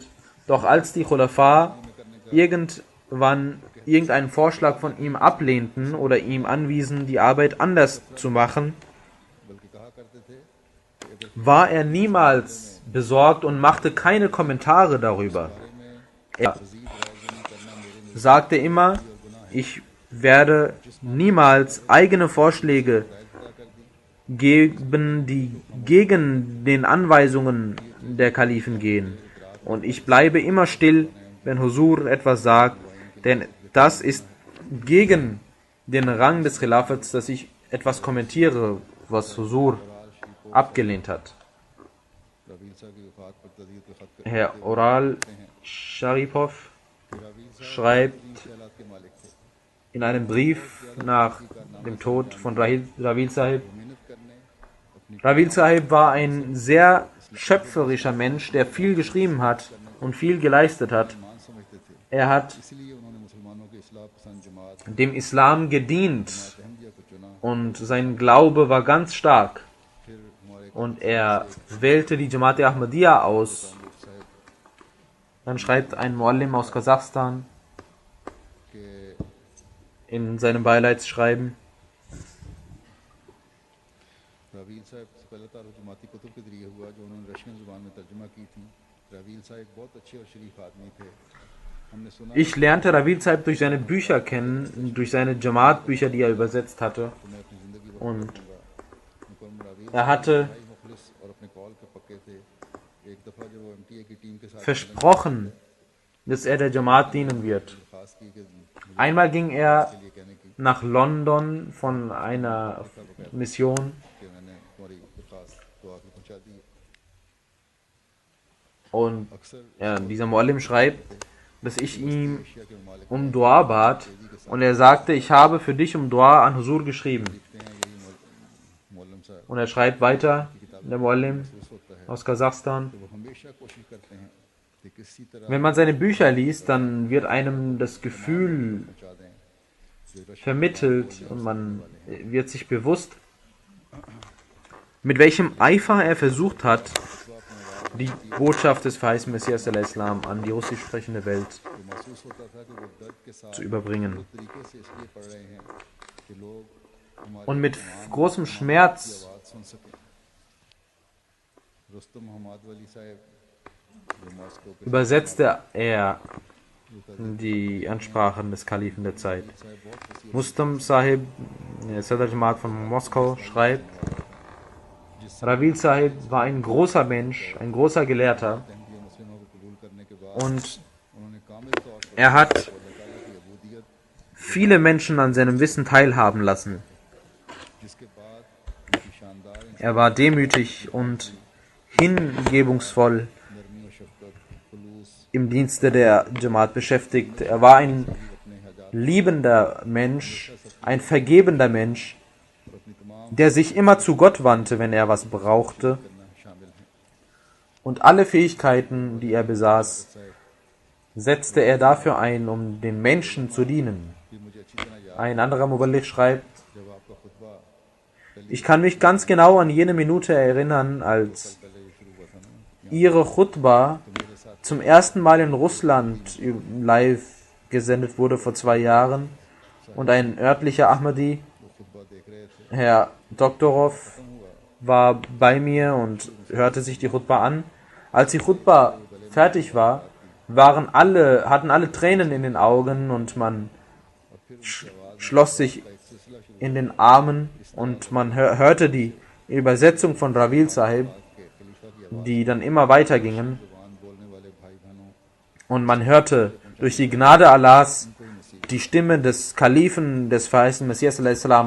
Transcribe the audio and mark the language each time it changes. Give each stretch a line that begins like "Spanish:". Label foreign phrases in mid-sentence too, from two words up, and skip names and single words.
German: Doch als die Khulafa irgendwann irgendeinen Vorschlag von ihm ablehnten oder ihm anwiesen, die Arbeit anders zu machen,
Urdu: بلکہ کہا کرتے تھے
German: war er niemals besorgt und machte keine Kommentare darüber. Er sagte immer, ich werde niemals eigene Vorschläge geben, die gegen den Anweisungen der Kalifen gehen. Und ich bleibe immer still, wenn Husur etwas sagt, denn das ist gegen den Rang des Khilafats, dass ich etwas kommentiere, was Husur abgelehnt hat.
Urdu: رویل صاحب کی وفات پر تعزیت کے خط
German: Herr Oral Sharipov schreibt
Urdu: خیالات کے مالک تھے.
German: in einem Brief nach dem Tod von Ravid Sahib,
Urdu: محنت کرنے اپنی
German: Ravid Sahib war ein sehr schöpferischer Mensch, der viel geschrieben hat und viel geleistet hat.
Urdu: مان سمجھتے تھے,
German: Er hat
Urdu: اس لیے انہوں نے مسلمانوں کے اصلاح پسند جماعت
German: dem Islam gedient
Urdu: احمدیہ کو چنا.
German: und sein Glaube war ganz stark.
Urdu: پھر ہمارے
German: Und er wählte die Jamaat Ahmadiyya aus.
Urdu: साहब
German: Dann schreibt ein Muallim aus Kasachstan
Urdu: के
German: in seinem Beileidsschreiben,
Urdu: رویل صاحب سے پہلا تعارف جماعتی کتب کے ذریعے ہوا جو انہوں نے رشین زبان میں ترجمہ کی تھی. رویل صاحب بہت اچھے اور شریف آدمی تھے. ہم نے سنا
German: ich lernte Ravid Sahib durch seine Bücher kennen, durch seine Jamaat-Bücher, die er übersetzt hatte.
Urdu: تو میں اپنی زندگی
German: Und
Urdu: مکمل رویل
German: er hatte
Urdu: بھائی مخلص اور اپنے قول کے پکے تھے۔ ایک دفعہ جب وہ ایم ٹی اے کی ٹیم کے ساتھ
German: versprochen, dass er der Jamaat dienen wird.
Urdu: خاص کی کہ
German: Einmal ging er
Urdu: یہ کہنے کی
German: nach London von einer Mission
Urdu: کہ میں نے تمہاری درخواست دعا کی پہنچا دی.
German: und
Urdu: अक्सर
German: dieser Muallim schreibt, dass ich ihm
Urdu: ایشیا کے ممالک
German: um Dua bat und er sagte, ich habe für dich um Dua an Husur geschrieben.
Urdu: لکھتے ہیں یہی معلم صاحب
German: Und er schreibt weiter, der Muallim
Urdu: محسوس ہوتا ہے
German: aus Kasachstan,
Urdu: کہ وہ ہمیشہ کوشش کرتے ہیں کہ کسی طرح
German: wenn man seine Bücher liest, dann wird einem das Gefühl
Urdu: پہنچا دیں جو رشیا
German: vermittelt und man wird sich bewusst, mit welchem Eifer er versucht hat, die Botschaft des verheißten Messias al-Islam an die russisch sprechende Welt
Urdu: کو محسوس ہوتا تھا کہ وہ درد کے ساتھ
German: zu überbringen.
Urdu: طریقے سے اس لیے پڑھ رہے ہیں کہ لوگ ہماری
German: Und mit großem Schmerz
Urdu: بات سن سکیں. رستم محمد ولی صاحب جو ماسکو کے
German: übersetzte er die Ansprachen des Kalifen der Zeit. Mustam Sahib, der Sadr Jamaat von Moskau, schreibt, Ravid Sahib war ein großer Mensch, ein großer Gelehrter
Urdu: احمدیہ مسلمز کو قبول کرنے کے بعد
German: und
Urdu: انہوں نے کامل طور پر
German: er hat
Urdu: اللہ تعالیٰ کی عبودیت
German: viele Menschen an seinem Wissen teilhaben lassen.
Urdu: جس کے بعد ان کی شاندار
German: Er war demütig und hingebungsvoll
Urdu: نرمی اور شفقت خلوص
German: im Dienste der Jamaat beschäftigt. Er war ein liebender Mensch, ein vergebender Mensch,
Urdu: اور اپنی تمام
German: der sich immer zu Gott wandte, wenn er was brauchte.
Urdu: کرنا شامل ہیں.
German: Und alle Fähigkeiten, die er besaß, setzte er dafür ein, um den Menschen zu dienen.
Urdu: پھر مجھے اچھی طرح یاد
German: Ein anderer Muballigh schreibt,
Urdu: جب آپ کا خطبہ
German: ich kann mich ganz genau an jene Minute erinnern, als
Urdu: پہلے یہ شروع ہوا تھا نا
German: ihre Khutbah
Urdu: میرے ساتھ
German: zum ersten Mal in Russland live gesendet wurde vor 2 Jahren und ein örtlicher Ahmadi,
Urdu: وہ خطبہ دیکھ رہے تھے
German: Herr Doktorov, war bei mir und hörte sich die Khutbah an. Als die Khutbah fertig war, hatten alle Tränen in den Augen und man schloss sich in den Armen und man hörte die Übersetzung von Ravil Sahib, die dann immer weiter gingen, und man hörte durch die Gnade Allahs die Stimme des Kalifen des verheißenen Messias a.s.